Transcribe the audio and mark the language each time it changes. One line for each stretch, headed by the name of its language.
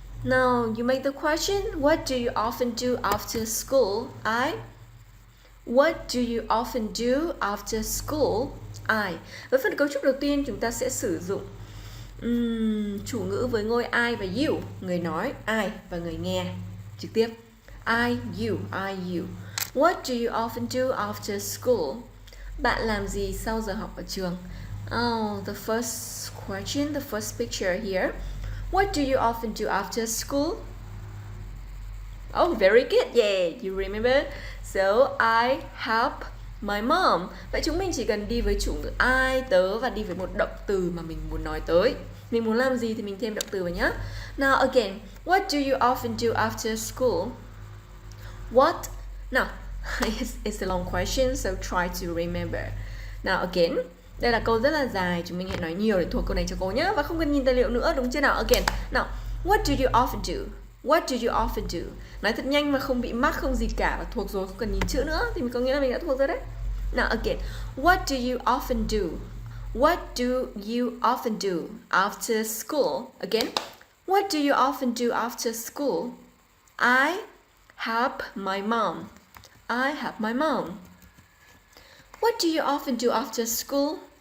English: Now you make the question, what do you often do after school? What do you often do after school?
Vietnamese: Với phần cấu trúc đầu tiên chúng ta sẽ sử dụng chủ ngữ với ngôi I và you, người nói I và người nghe trực tiếp.
English: I, you. What do you often do after school?
Vietnamese: Bạn làm gì sau giờ học ở trường?
English: The first question, the first picture here. What do you often do after school? Oh, very good. Yeah, you remember? So, I help my mom.
Vietnamese: Vậy chúng mình chỉ cần đi với chủ ngữ I, tớ và đi với một động từ mà mình muốn nói tới. Mình muốn làm gì thì mình thêm động từ vào nhé.
English: Now again, what do you often do after school? What? Now, it's a long question, so try to remember. Now again,
Vietnamese: đây là câu rất là dài, chúng mình hãy nói nhiều để thuộc câu này cho cô nhé. Và không cần nhìn tài liệu nữa, đúng chưa nào?
English: Again, now, what do you often do? What do you often do?
Vietnamese: Nói thật nhanh mà không bị mắc, không gì cả và thuộc rồi, không cần nhìn chữ nữa thì mình có nghĩa là mình đã thuộc rồi đấy.
English: Now again, what do you often do? What do you often do after school? Again, what do you often do after school? I help my mom. I help my mom. What do you often do after school?